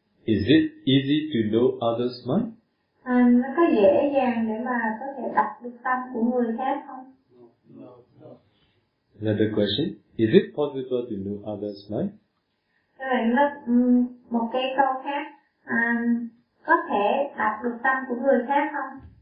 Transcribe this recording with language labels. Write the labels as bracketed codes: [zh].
[en] Is it easy to know others' mind? [vi] Nó có dễ dàng để mà có thể đọc được tâm của người khác không? [en] No. Another question. Is it possible to know others' mind? [vi] Thế vậy, nó một cái câu khác. Có thể đọc được tâm của người khác không?